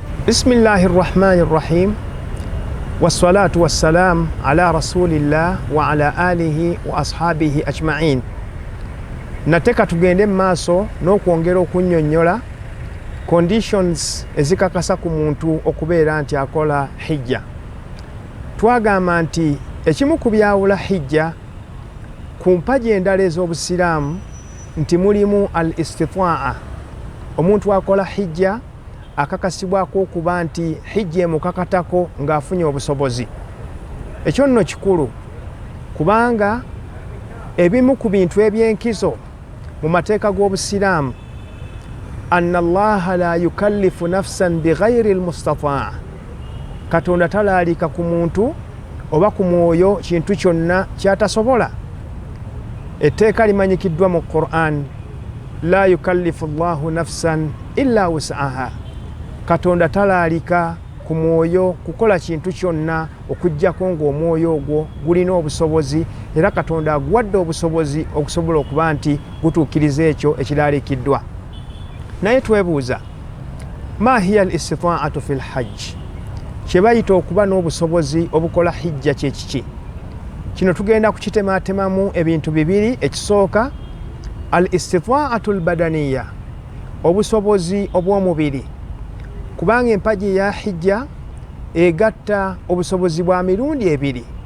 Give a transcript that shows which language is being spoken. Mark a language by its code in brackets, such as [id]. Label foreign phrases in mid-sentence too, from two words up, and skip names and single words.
[ar] بسم الله الرحمن الرحيم. والصلاة والسلام على رسول الله وعلى آله وأصحابه أجمعين. [lg] Nateka tugende maaso n'okwongera okunnyonnyola conditions ezikakasa ku muntu okubeera nti akola hijja. Twagamba nti ekimu ku byawula hijja ku mpaji endala ez'obusiraamu nti mulimu al-istitaa'a. Omuntu akola hijja akakasibwako okuba nti hijja emukakatako ng'afunye obusobozi. Ekyo nno kikulu kubanga ebimu ku bintu eby'enkizo mu mateeka g'obusiraamu [ar] أن الله لا يكلف نفسا بغير المستطاع. [lg] Katonda talaalika ku muntu oba ku mwoyo kintu kyonna kyatasobola. Etteeka limanyikiddwa mu Qur'an, [ar] لا يكلف الله نفسا إلا وسعها. [lg] Katonda talaalika ku mwoyo kukola kintu kyonna okujjako ng'omwoyo ogwo gulina obusobozi era Katonda aguwadde obusobozi okusobola okuba nti gutuukiriza ekyo ekiraalikiddwa. Naye twebuuza, [ar] ما هي الاستطاعة في الحج? [lg] Kye bayita okuba n'obusobozi obukola hijja kye kiki? Kino tugenda kukitemaatemamu ebintu bibiri. Ekisooka, [ar] الاستطاعة البدنية, [lg] obusobozi obw'omubiri. Kubanga empaji ya hijja egatta obusobozi bwa mirundi ebiri.